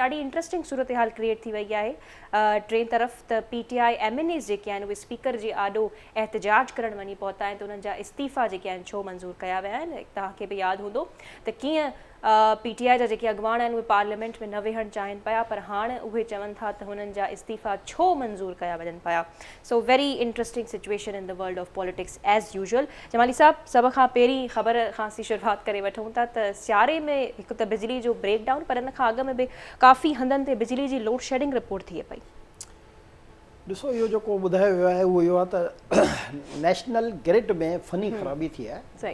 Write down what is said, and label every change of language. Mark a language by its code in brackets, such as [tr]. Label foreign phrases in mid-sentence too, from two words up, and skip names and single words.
[sd] ॾाढी इंट्रस्टिंग सूरत हाल क्रिएट थी वई आहे। टे तरफ़ त PTI MNAs जेके आहिनि उहे स्पीकर जे आॾो एहतजाज करणु वञी पहुता आहिनि, त उन्हनि जा इस्तीफ़ा जेके आहिनि छो मंज़ूर कया विया आहिनि। तव्हांखे बि यादि हूंदो त कीअं PTI जा जेके अॻवान आहिनि उहे पार्लियामेंट में न वेहणु चाहिनि पिया, पर हाणे उहे चवनि था त हुननि जा इस्तीफ़ा छो मंज़ूर कया वञनि पिया। [en] so very interesting situation in the world of politics as usual. [sd] जमाली साहब, सभ खां पहिरीं ख़बर खां असीं शुरूआति करे वठूं था त सियारे में हिकु त बिजली जो [en] break down, [sd] पर इन खां अॻु में बि काफ़ी हंधनि ते बिजली जी [en] load shedding report [sd] थिए पई। ॾिसो, इहो जेको ॿुधायो वियो आहे उहो इहो आहे त [en] national grid [sd] में फनी ख़राबी थी आहे।